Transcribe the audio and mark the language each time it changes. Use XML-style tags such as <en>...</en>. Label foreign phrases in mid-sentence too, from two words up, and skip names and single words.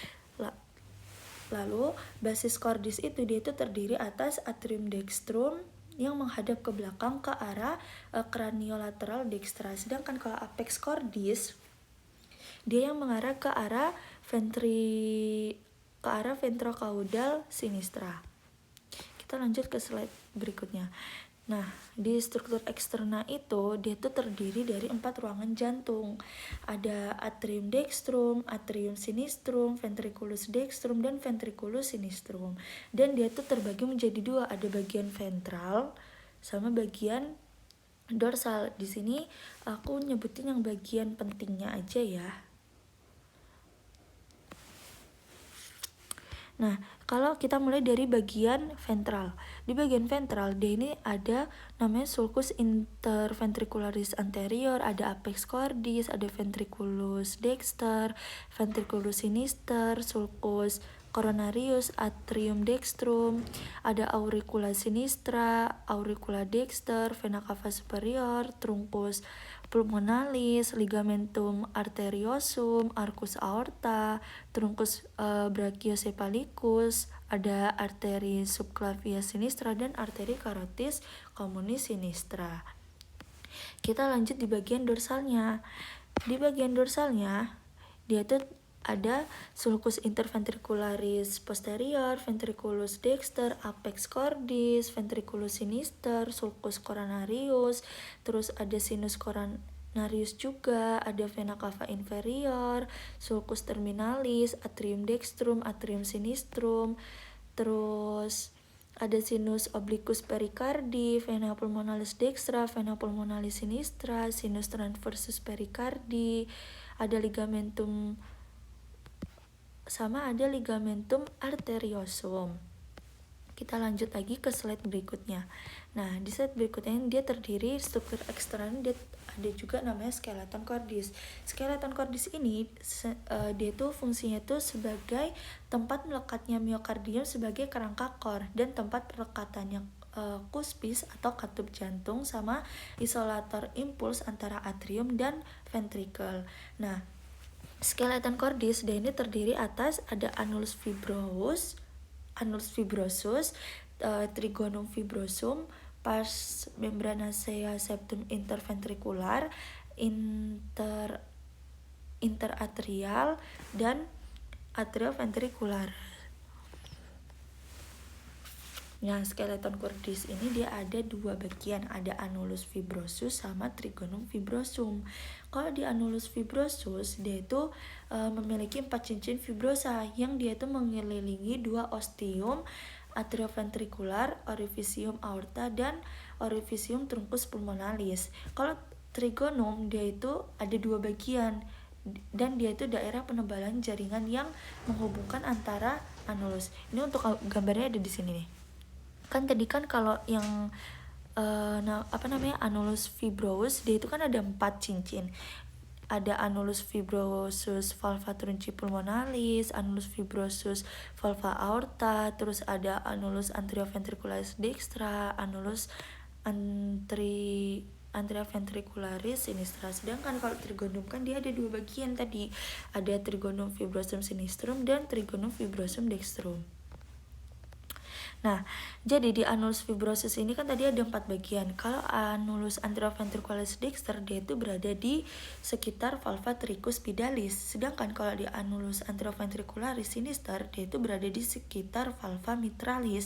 <id>Lalu</id> <la>basis cordis</la> <id>itu dia itu terdiri atas</id> <la>atrium dextrum</la> <id>yang menghadap ke belakang ke arah</id> <la>craniolateral dextra,</la> <id>sedangkan kalau</id> <la>apex cordis</la> <id>dia yang mengarah ke arah</id> <la>ventrocaudal sinistra.</la> <id>Kita lanjut ke slide berikutnya. Nah, di struktur eksternal itu dia tuh terdiri dari 4 ruangan jantung.</id> <la>Ada atrium dextrum, atrium sinistrum, ventriculus dextrum, dan ventriculus sinistrum.</la> <id>Dan dia tuh terbagi menjadi 2, ada bagian ventral sama bagian dorsal. Di sini aku nyebutin yang bagian pentingnya aja ya. Nah, kalau kita mulai dari bagian ventral. Di bagian ventral, dia ini ada namanya</id> <la>sulcus interventricularis anterior,</la> <id>ada</id> <la>apex cordis, ada ventriculus dexter, ventriculus sinister, sulcus coronarius, atrium dextrum, ada auricula sinistra, auricula dexter, vena cava superior, truncus pulmonalis, ligamentum arteriosum, arcus aorta, truncus brachiocephalicus,</la> <id>ada arteri</id> <la>subclavia sinistra</la> <id>dan arteri</id> <la>carotis communis sinistra.</la> <id>Kita lanjut di bagian dorsalnya. Di bagian dorsalnya dia tuh ada</id> <la>sulcus interventricularis posterior, ventriculus dexter, apex cordis, ventriculus sinister, sulcus coronarius,</la> <id>terus ada</id> <la>sinus coronarius</la> <id>juga, ada</id> <la>vena cava inferior, sulcus terminalis, atrium dextrum, atrium sinistrum,</la> <id>terus ada sinus obliquus pericardi, vena pulmonalis dextra, vena pulmonalis sinistra, sinus transversus pericardi,</id> <la>ada ligamentum arteriosum.</la> <id>Kita lanjut lagi ke slide berikutnya. Nah, di slide berikutnya dia terdiri struktur eksternal, dia ada juga namanya</id> <la>skeleton cordis. Skeleton cordis</la> <id>ini dia tuh fungsinya tuh sebagai tempat melekatnya miokardium sebagai kerangka core dan tempat pelekatannya cuspis atau katup jantung sama isolator impuls antara atrium dan ventricle. Nah,</id> <la>skeleton cordis</la> <id>dia ini terdiri atas ada</id> <la>annulus fibrosus, trigonum fibrosum, pars membranacea septum interventricular, interatrial</la> <id>dan atrioventrikular. Nah,</id> <la>skeleton cordis</la> <id>ini dia ada dua bagian, ada</id> <la>annulus fibrosus</la> <id>sama</id> <la>trigonum fibrosum.</la> <id>Kalau di</id> <la>annulus fibrosus</la> <id>dia itu memiliki 4 cincin fibrosa yang dia itu mengelilingi dua ostium atrioventrikular,</id> <la>orificium aorta</la> <id>dan</id> <la>orificium truncus pulmonalis.</la> <id>Kalau trigonum dia itu ada dua bagian dan dia itu daerah penebalan jaringan yang menghubungkan antara annulus. Ini untuk gambarnya ada di sini nih. Kan tadi kan kalau yang</id> <la>annulus fibrosus</la> <id>dia itu kan ada 4 cincin.</id> <la>Ada annulus fibrosus valva trunci pulmonalis, annulus fibrosus valva aorta, terus ada annulus anterioventricularis dextra, annulus anterioventricularis sinistra.</la> <id>Sedangkan kalau trigonum kan dia ada dua bagian tadi, ada</id> <la>trigonum fibrosum sinistrum</la> <id>dan</id> <la>trigonum fibrosum dextrum.</la> <id>Nah, jadi di</id> <la>annulus fibrosus</la> <id>ini kan tadi ada 4 bagian. Kalau</id> <la>annulus anterioventricularis dexter</la> <id>dia itu berada di sekitar</id> <la>valva tricuspidalis.</la> <id>Sedangkan kalau di</id> <la>annulus anterioventricularis sinister</la> <id>dia itu berada di sekitar</id> <la>valva mitralis.</la>